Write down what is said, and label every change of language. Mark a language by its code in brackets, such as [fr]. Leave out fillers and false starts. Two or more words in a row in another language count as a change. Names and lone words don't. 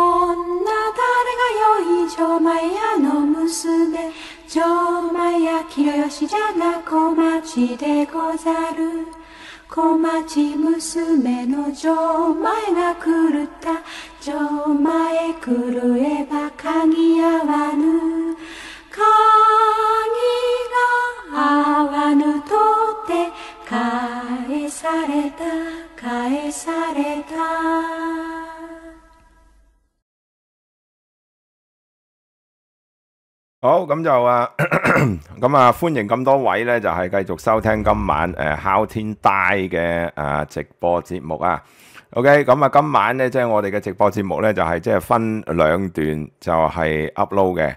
[ja] 誰が酔い錠前屋の娘錠前やきらよしじゃが小町でござる小町娘の錠前が狂った錠前狂えば鍵合わぬ鍵が合わぬとて返された [yue] 好，咁就咁歡迎咁多位咧，就係繼續收聽今晚哮天帶嘅直播節目啊。OK， 咁今晚咧即係我哋嘅直播節目咧，就係即係分兩段就係 upload 嘅。